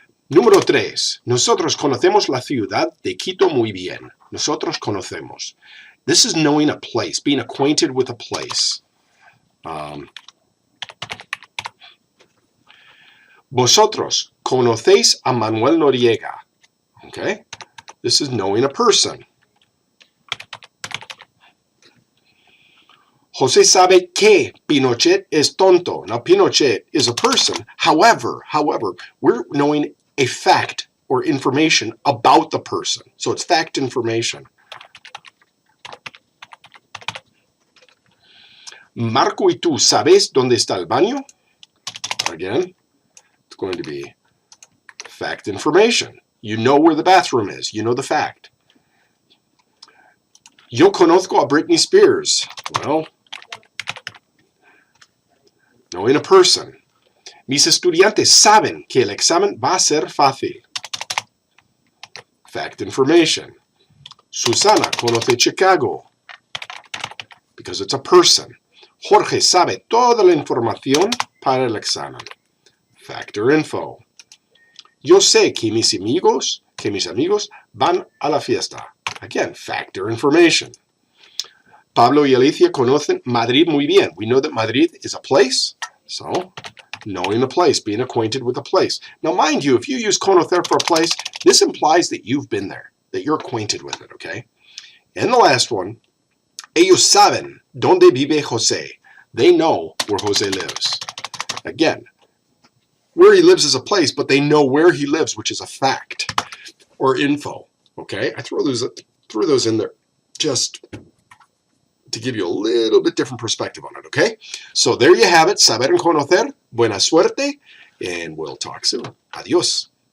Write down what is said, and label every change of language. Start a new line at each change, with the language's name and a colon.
Spanish: Número 3, nosotros conocemos la ciudad de Quito muy bien. Nosotros conocemos.
English: This is knowing a place, being acquainted with a place.
Spanish: Vosotros conocéis a Manuel Noriega.
English: Okay? This is knowing a person.
Spanish: Jose sabe que Pinochet es tonto.
English: Now, Pinochet is a person. However, we're knowing a fact or information about the person. So it's fact information.
Spanish: Marco y tú sabes dónde está el baño?
English: Again, it's going to be fact information. You know where the bathroom is. You know the fact.
Spanish: Yo conozco a Britney Spears.
English: Well, knowing a person.
Spanish: Mis estudiantes saben que el examen va a ser fácil.
English: Fact information.
Spanish: Susana conoce Chicago.
English: Because it's a person.
Spanish: Jorge sabe toda la información para el examen.
English: Factor info.
Spanish: Yo sé que mis amigos van a la fiesta.
English: Again, factor information.
Spanish: Pablo y Alicia conocen Madrid muy bien.
English: We know that Madrid is a place, so knowing the place, being acquainted with a place. Now, mind you, if you use conocer for a place, this implies that you've been there, that you're acquainted with it, okay? And the last one,
Spanish: ellos saben dónde vive José.
English: They know where José lives. Again, where he lives is a place, but they know where he lives, which is a fact or info. Okay, I threw those in there just to give you a little bit different perspective on it. Okay, so there you have it. Saber and conocer.
Spanish: Buena suerte,
English: and we'll talk soon. Adios.